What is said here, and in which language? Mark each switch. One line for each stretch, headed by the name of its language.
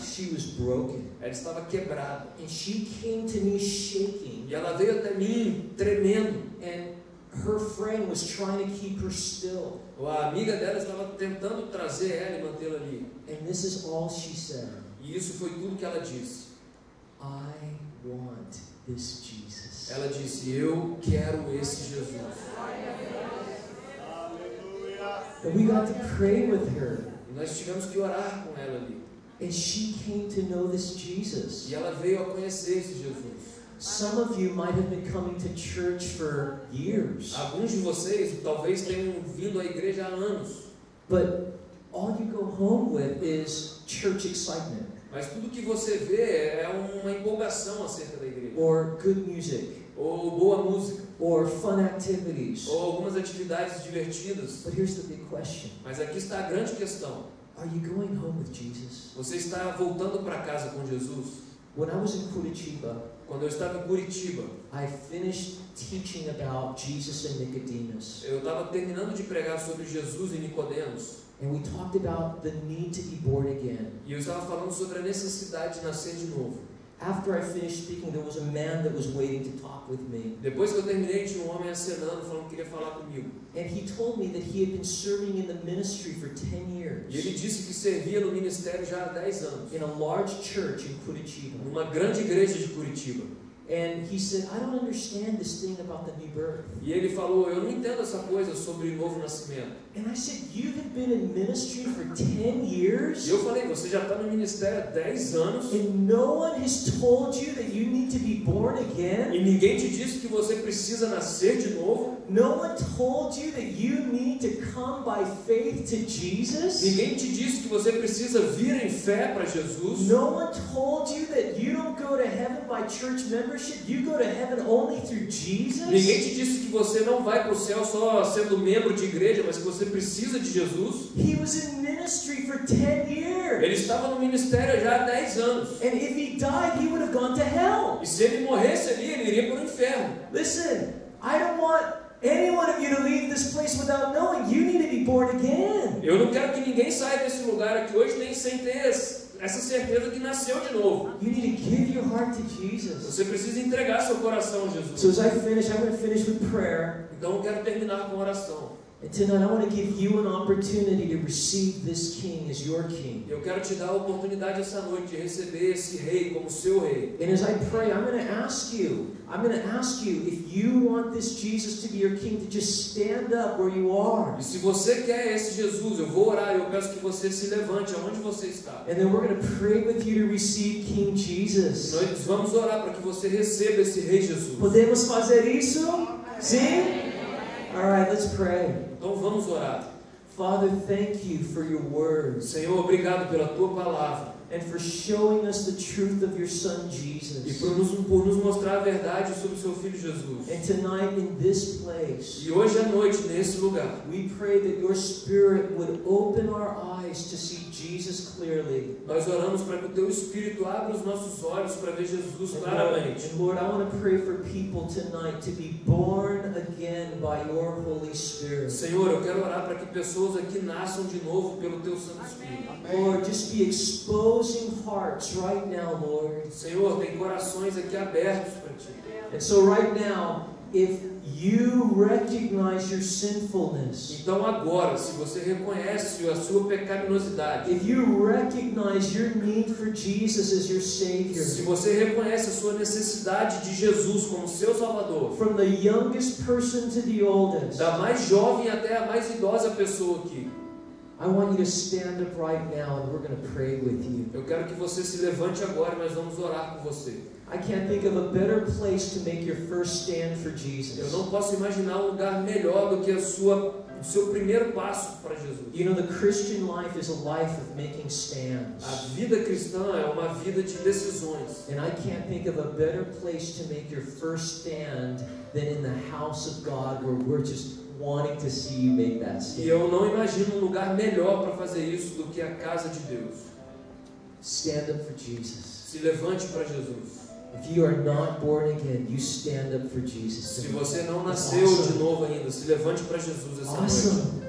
English: She was broken.
Portuguese: Ela estava quebrada.
English: And she came to me shaking.
Portuguese: E ela veio até mim tremendo.
English: And her friend was trying to keep her still.
Portuguese: A amiga dela estava tentando trazer ela e mantê-la ali.
English: And this is all she said.
Portuguese: E isso foi tudo que ela disse.
English: I want this Jesus.
Portuguese: Ela disse, eu quero esse Jesus.
English: And we got to pray with her.
Portuguese: E nós tivemos que orar com ela ali.
English: And she came to know this Jesus.
Portuguese: E ela veio a conhecer esse Jesus.
English: Some of you might have been coming to church for years.
Portuguese: Alguns de vocês talvez tenham vindo à igreja há anos.
English: But all you go home with is church excitement.
Portuguese: Mas tudo que você vê é uma empolgação acerca da igreja.
English: Or good music.
Portuguese: Ou boa música.
English: Or fun activities.
Portuguese: Ou algumas atividades divertidas.
English: But here's the big question.
Portuguese: Mas aqui está a grande questão.
English: Are you going home with Jesus?
Portuguese: Você está voltando para casa com Jesus?
English: When I was in Curitiba,
Portuguese: Quando eu estava em Curitiba,
English: I finished teaching about Jesus and Nicodemus.
Portuguese: eu estava terminando de pregar sobre Jesus e Nicodemos.
English: And we talked about the need to be born again.
Portuguese: E eu estava falando sobre a necessidade de nascer de novo.
English: After I finished speaking, there was a man that was waiting to talk with me.
Portuguese: Depois que eu terminei, tinha um homem acenando, falando que queria falar comigo.
English: And he told me that he had been serving in the ministry for 10 years.
Portuguese: E ele disse que servia no ministério já há 10 anos.
English: In a large church in Curitiba.
Portuguese: Numa grande igreja de Curitiba.
English: And he said, I don't understand this thing about the new birth.
Portuguese: E ele falou, eu não entendo essa coisa sobre novo nascimento.
English: And I said, you have been in ministry for 10 years?
Portuguese: E eu falei, você já está no ministério há 10 anos.
English: And no one has told you that you need to be born again?
Portuguese: E ninguém te disse que você precisa nascer de novo.
English: No one told you that you need to come by faith to Jesus?
Portuguese: Ninguém te disse que você precisa vir em fé para Jesus.
English: No one told you that you don't go to heaven by church membership, you go to heaven only through Jesus?
Portuguese: Ninguém te disse que você não vai para o céu só sendo membro de igreja, mas que você precisa de Jesus.
English: He was in ministry for 10 years.
Portuguese: Ele estava no ministério já há 10 anos.
English: And if he died, he would have gone to hell.
Portuguese: E se ele morresse ali, ele iria para o inferno.
English: Listen, I don't want any one of you to leave this place without knowing you need to be born again.
Portuguese: Eu não quero que ninguém saia desse lugar aqui hoje nem sem ter essa certeza que nasceu de novo.
English: You need to give your heart to Jesus.
Portuguese: Você precisa entregar seu coração a Jesus.
English: So as I finish, I'm going to finish with prayer.
Portuguese: Então eu quero terminar com oração.
English: And tonight I want to give you an opportunity to receive this King as your King.
Portuguese: Eu quero te dar a oportunidade essa noite de receber esse rei como seu rei.
English: And as I pray, I'm going to ask you if you want this Jesus to be your King, to just stand up where you are.
Portuguese: E se você quer esse Jesus, eu vou orar e eu peço que você se levante aonde você está.
English: And then we're going to pray with you to receive King Jesus.
Portuguese: Nós vamos orar para que você receba esse rei Jesus. Podemos fazer isso? Sim?
English: All right, let's pray.
Portuguese: Então vamos orar.
English: Father, thank you for your word.
Portuguese: Senhor, obrigado pela tua palavra.
English: And for showing us the truth of your Son Jesus.
Portuguese: E por nos mostrar a verdade sobre o seu filho Jesus.
English: And tonight in this place,
Portuguese: E hoje à noite nesse lugar,
English: we pray that your Spirit would open our eyes to see Jesus clearly.
Portuguese: nós oramos para que o teu Espírito abra os nossos olhos para ver Jesus claramente.
English: And Lord, I want to pray for people tonight to be born again by your Holy Spirit.
Portuguese: Senhor, eu quero orar para que pessoas aqui nasçam de novo pelo teu Santo Espírito.
English: Lord, just be exposing hearts right now, Lord.
Portuguese: Senhor, tem corações aqui abertos para ti.
English: And so right now, if you recognize your sinfulness,
Portuguese: Então agora, se você reconhece a sua pecaminosidade,
English: if you recognize your need for Jesus as your Savior,
Portuguese: se você reconhece a sua necessidade de Jesus como seu Salvador,
English: from the youngest person to the oldest,
Portuguese: da mais jovem até a mais idosa pessoa aqui,
English: I want you to stand up right now and we're going to pray with you.
Portuguese: eu quero que você se levante agora e nós vamos orar com você.
English: I can't think of a better place to make your first stand for
Portuguese: Eu
English: Jesus.
Portuguese: não posso imaginar um lugar melhor do que o seu primeiro passo para Jesus.
English: You know, the Christian life is a life of making stands.
Portuguese: A vida cristã é uma vida de decisões.
English: And I can't think of a better place to make your first stand than in the house of God, where we're just wanting to see you make that
Portuguese: E
English: stand.
Portuguese: eu não imagino um lugar melhor para fazer isso do que a casa de Deus.
English: Stand up for Jesus.
Portuguese: Se levante para Jesus.
English: If you are not born again, you stand up for Jesus.
Portuguese: Se você não nasceu de novo ainda, se levante para Jesus essa noite.